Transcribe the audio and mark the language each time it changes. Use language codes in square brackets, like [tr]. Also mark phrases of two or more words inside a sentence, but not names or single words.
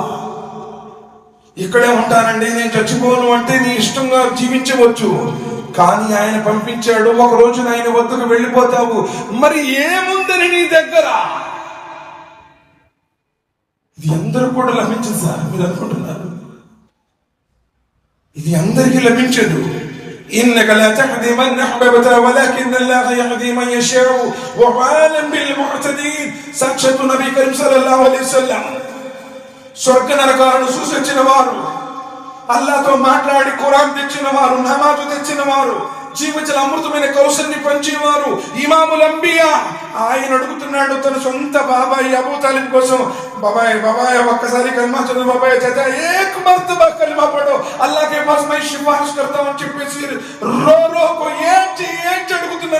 [te] ఇక్కడే ఉంటానండి, నేను చచ్చిపోను అంటే నీ ఇష్టంగా జీవించవచ్చు, కానీ ఆయన పంపించాడు. ఒక రోజున ఆయన వద్దకు వెళ్ళిపోతావు. మరి ఏముందని నీ దగ్గర? ఇది అందరూ కూడా లభించదు సార్, మీరు అనుకుంటున్నారు. ఇది అందరికీ లభించదు. [ar] إنك لا تهدي من أحببت ولكن الله يهدي من يشاء وهو أعلم بالمهتدين. [te] సాక్షాత్ [ar] نبي كريم صلى الله عليه وسلم [te] స్వర్గ నరకాలను సూచించిన వారు, అల్లాహ్తో మాట్లాడి ఖురాన్ తెచ్చిన వారు, నమాజు తెచ్చిన వారు, జీవించిన అమృతమైన కౌశల్ని పంచేవారు, [ar] إمام الأنبياء. [te] ఆయన అడుగుతున్నాడు తన సొంత బాబాయ్ అబూ తాలిబ్ కోసం, బాబాయ్ ఒక్కసారి కల్మా చదువు బాబాయ్, [ur] چاچا ایک مرتبہ کلمہ پڑھو، اللہ کے پاس میں سفارش کرتا [te] అని చెప్పేసి రోకు ఏంటి అడుగుతున్నారు.